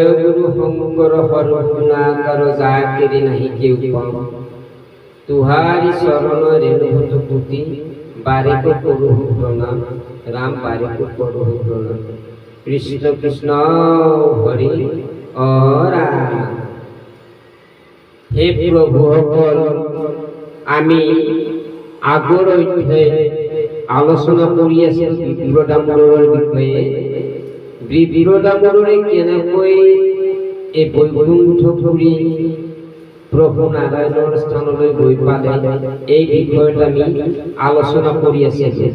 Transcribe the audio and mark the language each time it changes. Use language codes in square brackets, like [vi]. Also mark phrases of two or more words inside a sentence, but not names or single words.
[as] গুরু শঙ্কর হরগুণাকর যাকেরি নাহি কেউ কম তুহারি শরণ রেণুভূত পুতি বারিক করু প্রণাম রাম বারিক করু প্রণাম কৃষ্ণ কৃষ্ণ হরি ও রাম। হে প্রভু সকল আমি আগৰ অধ্যায় আলোচনা কৰি আছোঁ বিপ্ৰদামোদৰৰ বিষয়ে। বিপ্ৰদামোদৰে কেনেকৈ এই বৈকুণ্ঠপুৰী প্ৰভু নাৰায়ণৰ স্থানলৈ গৈ পালে এই বিষয়ত আমি আলোচনা কৰি আছোঁ।